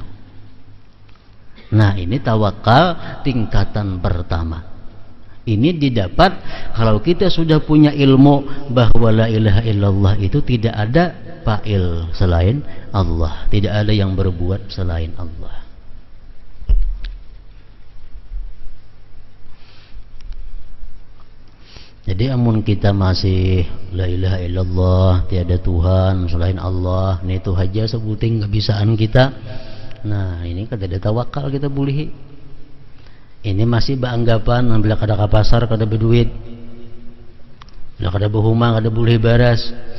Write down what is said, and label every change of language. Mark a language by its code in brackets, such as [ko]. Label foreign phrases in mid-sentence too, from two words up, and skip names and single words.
[id] Nah, ini tawakal tingkatan pertama. Ini didapat kalau kita sudah punya ilmu bahwa [ar] la ilaha illallah [id] itu tidak ada fa'il selain Allah, tidak ada yang berbuat selain Allah. [bjn] Jadi amun kita masih [ar] la ilaha illallah, [bjn] tiada Tuhan selain Allah, ini itu aja sebuting kebisaan kita. Nah, ini kada ada tawakal kita boleh. Ini masih beranggapan bila kada ka pasar kada berduit, bila kada berhumah kada boleh baras.